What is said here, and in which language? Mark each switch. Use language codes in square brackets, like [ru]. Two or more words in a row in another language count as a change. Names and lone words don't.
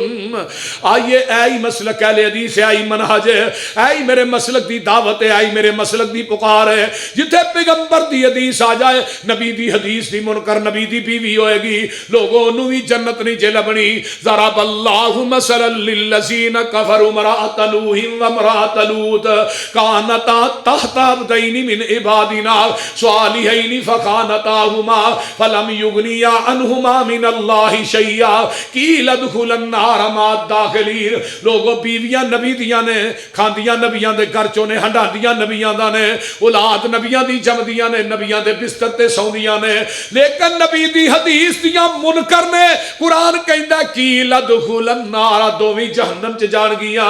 [pa] آئیے آئی مسلک اہل حدیث ہے، آئی منہج ہے، آئی میرے مسلک دی دعوت ہے، آئی میرے مسلک دی پکار ہے. جتھے پیغمبر دی حدیث آ جائے، نبی دی حدیث دی منکر نبی دی بیوی ہووے گی، لوگو نوں بھی جنت نہیں جے لبھنی. [ar] ضرب الله مثلا للذين كفروا امرأت نوح وامرأت لوط كانتا تحت عبدين من عبادنا صالحين فخانتاهما فلم يغنيا عنهما من الله شيئا قيل ادخلا النار مع الداخلين. [pa] لوگو بیویاں نبی دیاں نے، کھاندیاں نبیاں دے گھر چوں نے، ہنڈاندیاں نبیاں دا نے، اولاد نبیاں دی جمدیاں نے، نبیاں دے بستر تے سوندیاں نے، لیکن نبی دی حدیث دیاں منکر نے. قرآن کہندا کی [ar] لتدخلن النار, [pa] دوویں جہنم چ جان گیاں.